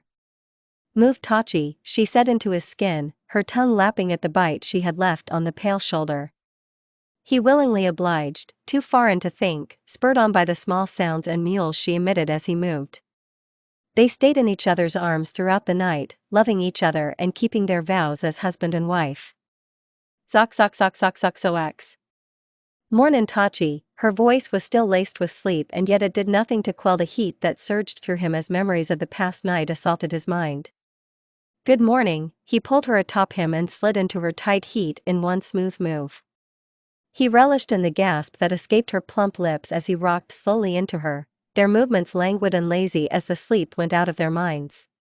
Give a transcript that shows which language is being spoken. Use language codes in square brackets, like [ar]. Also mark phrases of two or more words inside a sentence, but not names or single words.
[en] Move Tachi, she said into his skin, her tongue lapping at the bite she had left on the pale shoulder. He willingly obliged, too far in to think, spurred on by the small sounds and mewls she emitted as he moved. They stayed in each other's arms throughout the night, loving each other and keeping their vows as husband and wife. Zok zok zok zok zok zox. Mornin' Tachi, her voice was still laced with sleep and yet it did nothing to quell the heat that surged through him as memories of the past night assaulted his mind. Good morning, he pulled her atop him and slid into her tight heat in one smooth move. He relished in the gasp that escaped her plump lips as he rocked slowly into her, their movements languid and lazy as the sleep went out of their minds.